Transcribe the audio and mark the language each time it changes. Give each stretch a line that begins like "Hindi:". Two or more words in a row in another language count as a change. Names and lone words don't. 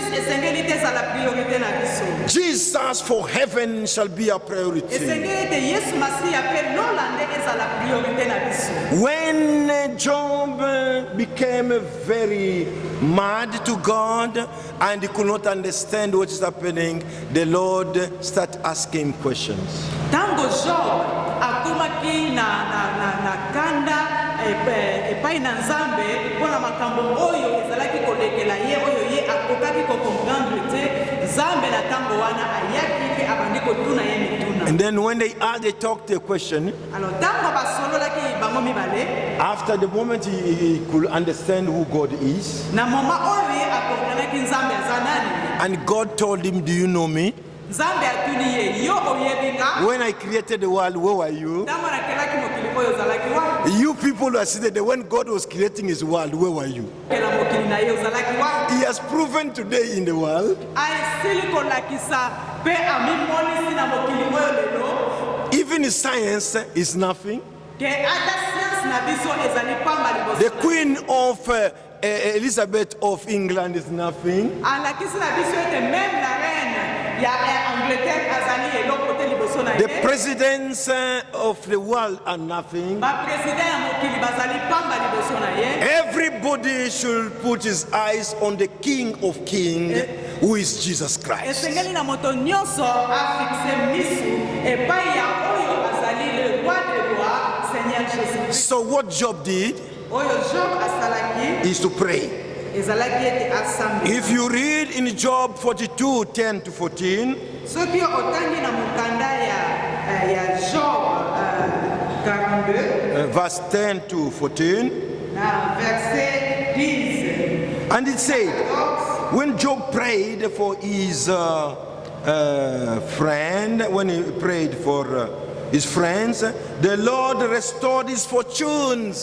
English: Jesus for heaven shall be our priority. When Job became very mad to God and he could not understand what is happening, the Lord started asking questions.
Lingala: Tango Job akomaki na kanda epai na Nzambe mpona makambo oyo ezalaki kolekela ye oyo ye akokaki comprendre te Nzambe na tango wana ayaki ke abandi kotuna ye mituna.
English: And then when they talked a question,
Lingala: alors tango basololaki bango mibale,
English: after the moment he could understand who God is,
Lingala: na moma oyo ye akomprenaki Nzambe aza nani,
English: and God told him, do you know me?
Lingala: Nzambe atuni ye yo oyebinga.
English: When I created the world, where were you?
Lingala: Ntango nakelaki mokili oyo ozalaki wapi?
English: You people who are seated there, when God was creating his world, where were you?
Lingala: Kela mokili na ye ozalaki wapi?
English: He has proven today in the world,
Lingala: Aesili kolakisa pe amimonisi na mokili oyo lelo.
English: even science is nothing.
Lingala: Ke ata science na biso ezali pamba liboso.
English: The Queen of Elizabeth of England is nothing.
Lingala: Alakisi na biso ete
French: même la reine
Lingala: ya Angleterre azali eloko te liboso na
English: The
Lingala: ye.
English: presidents of the world are nothing.
Lingala: Ba president ya mokili bazali pamba liboso na ye.
English: Everybody should put his eyes on the King of Kings, who is Jesus Christ.
Lingala: Esengeli na moto nyonso afixe misu epai ya oyo azali
French: le roi de roi, Seigneur Jésus.
English: So what Job did
Lingala: Oyo Job asalaki
English: is to pray.
Lingala: ezalaki ete asambi.
English: If you read in Job 42, 10 to 14,
Lingala: Soki otangi na mokanda ya Job 42
English: verse 10 to 14,
Lingala: na verset 10.
English: and it said, when Job prayed for his friend, when he prayed for his friends, the Lord restored his fortunes.